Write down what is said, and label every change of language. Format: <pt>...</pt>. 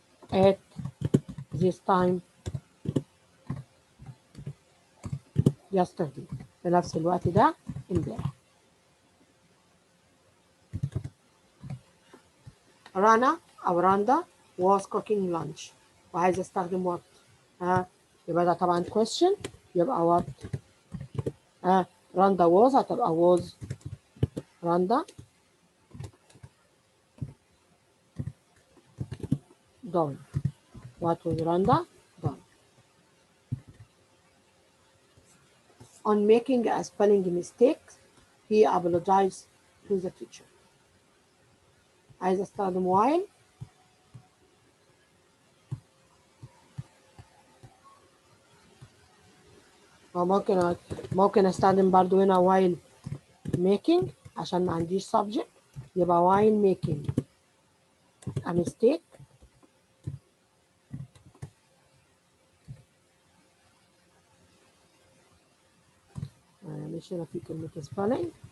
<en>at this time yesterday.</en> <ar>في نفس الوقت ده امبارح.</ar> <en>Rana أو Randa was cooking lunch.</en> <ar>وعايزة أستخدم what. يبقى ده طبعا question. يبقى what.</ar> <en>Randa was هتبقى was Randa doing. What was Randa doing? On making a spelling mistake, he apologized to the teacher.</en> <ar>عايز استخدم while. أو ممكن استخدم برضو هنا</ar> <en>while making</en> <ar>عشان ما عنديش subject. يبقى</ar> <en>while making a mistake</en> <ar>مش هنا في كلمة spelling.</ar>